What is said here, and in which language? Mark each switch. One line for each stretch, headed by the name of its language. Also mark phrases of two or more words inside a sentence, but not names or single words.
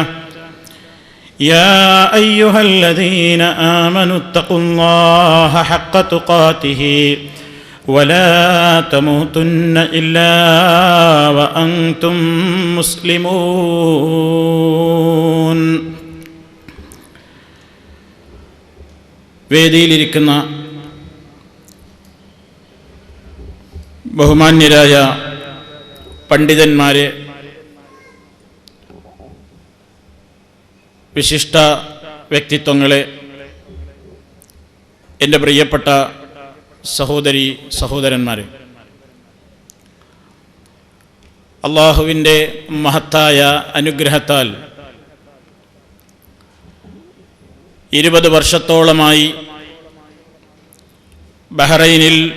Arabic: يا أيها الذين آمنوا اتقوا الله حق تقاته ولا تموتن إلا وأنتم مسلمون.
Malayalam: വേദിയിലിരിക്കുന്ന ബഹുമാന്യരായ പണ്ഡിതന്മാരെ, വിശിഷ്ട വ്യക്തിത്വങ്ങളെ, എൻ്റെ പ്രിയപ്പെട്ട സഹോദരി സഹോദരന്മാരെ, അള്ളാഹുവിൻ്റെ മഹത്തായ അനുഗ്രഹത്താൽ 20 വർഷത്തോളമായി ബഹ്റൈനിൽ